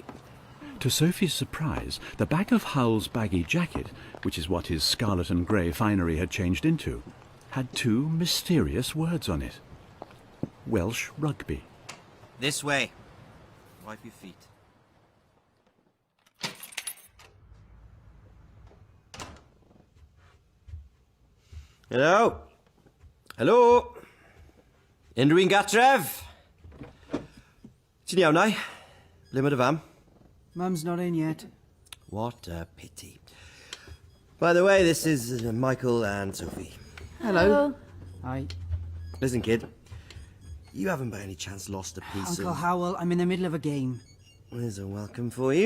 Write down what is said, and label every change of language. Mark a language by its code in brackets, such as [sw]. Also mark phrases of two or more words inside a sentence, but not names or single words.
[en] To Sophie's surprise, the back of Howl's baggy jacket, which is what his scarlet and grey finery had changed into, had two mysterious words on it. Welsh rugby. This way. Wipe your feet. Hello? Hello? [cy] Unrhyw gatref? Ti'n iawn, ai? Ble mae dy fam? [en] Mum's not in yet. What a pity. By the way, this is Michael and Sophie. Hello. Hi. Listen, kid. You haven't by any chance lost a piece Uncle of... Howl, I'm in the middle of a game. There's a welcome for you.